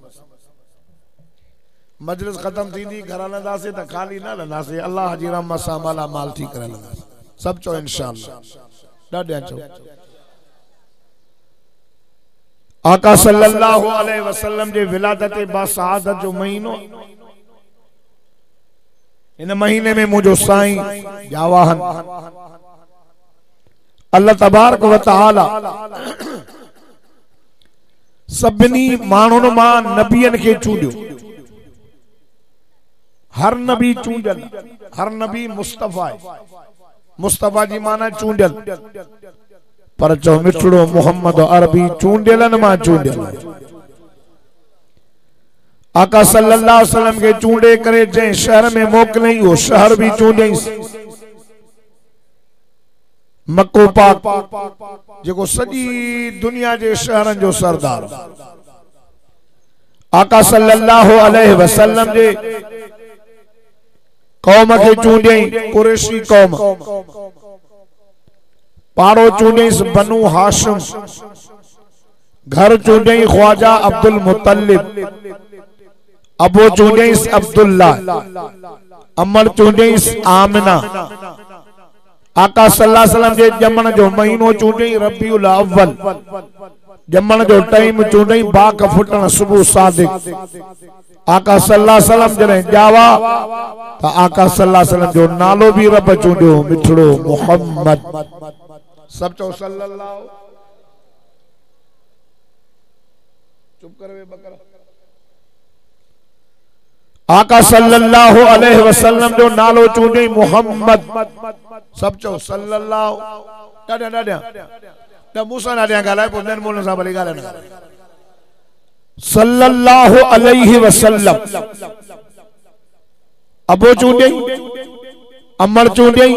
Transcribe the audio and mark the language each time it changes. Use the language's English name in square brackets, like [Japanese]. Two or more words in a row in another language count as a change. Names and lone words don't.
[Sindhi] मजलिस खत्म थींदी घर हलंदासीं त खाली न हलंदासीं, अल्लाह जी रहमत सां माला माल थी करे हलंदासीं। सब चो इंशाअल्लाह। ॾाढा चो आका [Arabic] صلى الله عليه وسلم [Sindhi] जे विलादत बासआदत जो महीनो। इन महीने में मुझो साईं जावाहन [Arabic] الله تبارك وتعالى [Sindhi] सभिनी माण्हुनि मां नबियन खे चूंडियो। हर नबी चूंडियल, हर नबी मुस्तफा है। मुस्तफा जी माना चूंडियल, पर चो मिठड़ो मोहम्मद अरबी चूंडियलन मां चूंडियल। आका [Arabic] صلى الله عليه وسلم [Sindhi] के चूंडे करे जंहिं शहर में मोकिलई वो शहर भी चूंडियई। मक्को पाक जेको सॼी दुनिया जे शहरन जो सरदार आका [Arabic] صلى الله عليه وسلم [Sindhi] जे कौम के चूंडियई कुरैशी कौम। पाड़ो चूंडियस बनु हाशिम, घर चूंडियई ख्वाजा अब्दुल मुत्तलिब, अबो चूंडियस अब्दुल्ला, अमर चूंडियस आमिना। आका [Arabic] صلى الله عليه وسلم [Sindhi] जे जमण जो महीनो चूंडियई रबीउल अव्वल, जमण जो टाइम चूंडियई बाग फुटण सुबह सादिक। आका [Arabic] صلى الله عليه وسلم [Sindhi] जॾहिं जावा त आका [Arabic] صلى الله عليه وسلم [Sindhi] जो नालो भी रब चूंडियो मिठड़ो मोहम्मद। सब चो सल्लल्लाहु। चुप कर वे बकरा। आका [Arabic] صلى الله عليه وسلم [Sindhi] जो नालो चूंडियई मोहम्मद। सब चो सल्लल्लाहु। ॾाढा ॾाढा त मूंसां ॾाढा ॻाल्हाए पोइ ॿियनि मुल्हनि सां भली ॻाल्हाए न। [Arabic] صلى الله عليه وسلم [Sindhi] अबो चूंडियई, अमर चूंडियई।